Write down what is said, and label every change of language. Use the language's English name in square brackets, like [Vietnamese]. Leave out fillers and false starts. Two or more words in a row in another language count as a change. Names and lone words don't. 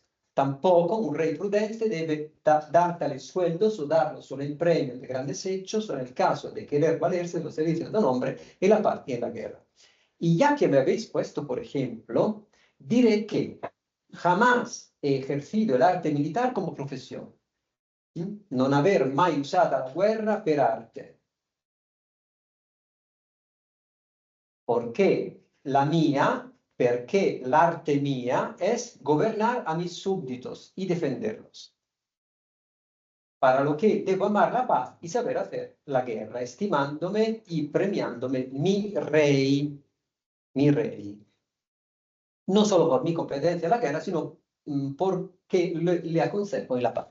[Spanish] Tampoco un rey prudente debe dar tales sueldos o darlos solo en premio de grandes hechos o en el caso de querer valerse de los servicios de un hombre en la paz y en la guerra. Y ya que me habéis puesto, por ejemplo, diré que jamás he ejercido el arte militar como profesión. [Italian] Non aver mai usata la guerra per arte. Perché l'arte [Spanish] mía es gobernar a mis súbditos y defenderlos. Para lo que debo amar la paz y saber hacer la guerra, estimándome y premiándome mi rey. No solo por mi competencia en la guerra, sino porque le aconsejo en la paz.